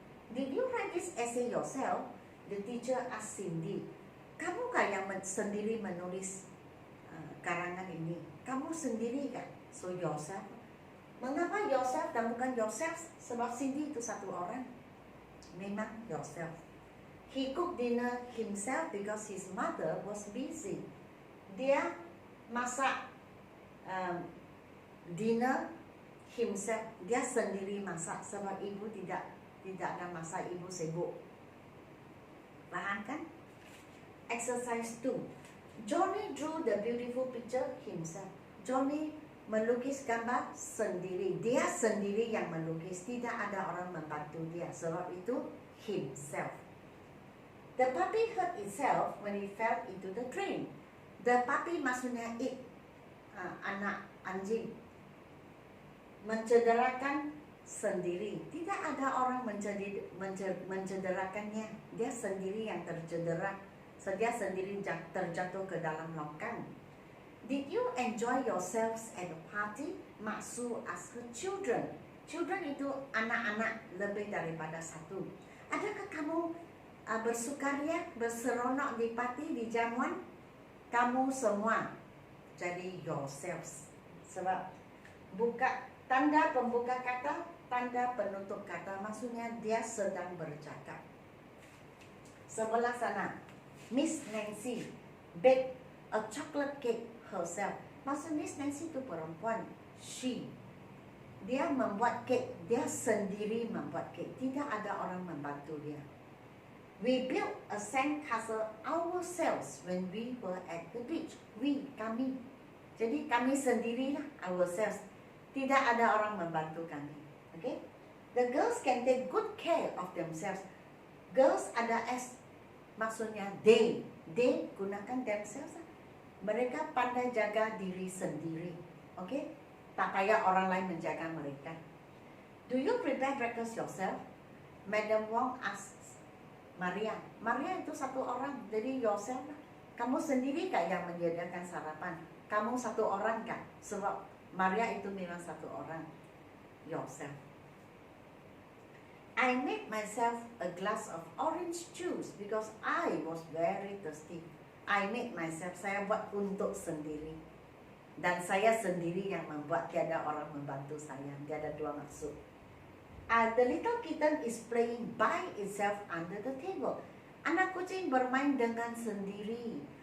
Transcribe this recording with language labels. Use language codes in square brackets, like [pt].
[en] Did you write this essay yourself? The teacher asked Cindy. [ms] Kamu kah yang sendiri menulis karangan ini? Kamu sendiri kah? [en] So yourself. [ms] Mengapa yourself dan bukan yourself? Sebab Cindy itu satu orang. Memang yourself. [en] He cooked dinner himself because his mother was busy. [ms] Dia masak [en] dinner himself. [ms] Dia sendiri masak sebab ibu tidak ada masa, ibu sibuk. Faham kan? Exercise 2. [en] Johnny drew the beautiful picture himself. [ms] Johnny melukis gambar sendiri. Dia sendiri yang melukis. Tidak ada orang membantu dia. Sebab itu himself. [en] The puppy hurt itself when it fell into the drain. The puppy [ms] maksudnya it. Anak anjing. Mencederakan sendiri. Tidak ada orang mencederakannya. Dia sendiri yang tercedera. Dia sendiri terjatuh ke dalam longkang. [en] Did you enjoy yourselves at the party? Maksu asked her children. [ms] Children itu anak-anak lebih daripada satu. Adakah kamu bersukaria, berseronok di party, di jamuan? Kamu semua jadi yourselves. Sebab tanda pembuka kata, tanda penutup kata, maksudnya dia sedang bercakap. Sebelah sana, [en] Miss Nancy baked a chocolate cake herself. [ms] Maksud Miss Nancy itu perempuan. She. Dia membuat kek. Dia sendiri membuat kek. Tidak ada orang membantu dia. [en] We built a sandcastle ourselves when we were at the beach. [ms] We, kami. Jadi kami sendirilah, ourselves. Tidak ada orang membantu kami. [en] Okay? The girls can take good care of themselves. Girls ada S. [ms] Maksudnya they gunakan themselves. Mereka pandai jaga diri sendiri. Okay? Tak payah orang lain menjaga mereka. [en] Do you prepare breakfast yourself? [ms] Madam Wong asks Maria. Maria itu satu orang, jadi yourself lah. Kamu sendiri kah yang menyediakan sarapan? Kamu satu orang kah? Sebab Maria itu memang satu orang. Yourself. [en] I made myself a glass of orange juice because I was very thirsty. I made myself, [ms] saya buat untuk sendiri. Dan saya sendiri yang membuat, tiada orang membantu saya. Tiada dua maksud. [en] The little kitten is playing by itself under the table. [ms] Anak kucing bermain dengan sendiri.